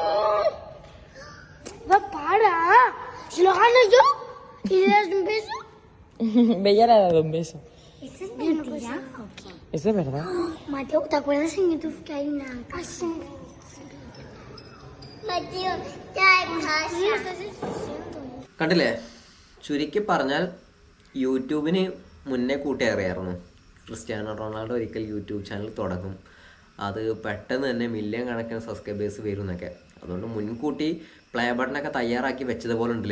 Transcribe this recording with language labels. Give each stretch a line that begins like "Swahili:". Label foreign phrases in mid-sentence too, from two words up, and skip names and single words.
Spanish: Va, para. ¿Se lo gano yo? ¿Y le das un beso? Bella le ha dado un beso. ¿Eso es mentira? ¿Es de verdad? Mateo, ¿te acuerdas en YouTube que hay una casa? Mateo, ya hay casa.
Malayalam: കണ്ടില്ലേ? ചുരുക്കി പറഞ്ഞാൽ യൂട്യൂബിന് മുന്നേ കൂട്ടിയേറിയായിരുന്നു. ക്രിസ്ത്യാനോ റൊണാൾഡോ ഒരിക്കൽ യൂട്യൂബ് ചാനൽ തുടങ്ങും, അത് പെട്ടെന്ന് തന്നെ മില്യൺ കണക്കിന് സബ്സ്ക്രൈബേഴ്സ് വരും എന്നൊക്കെ. അതുകൊണ്ട് മുൻകൂട്ടി
English: play buttonokke
Malayalam: തയ്യാറാക്കി വെച്ചതുപോലെ ഉണ്ടല്ലേ.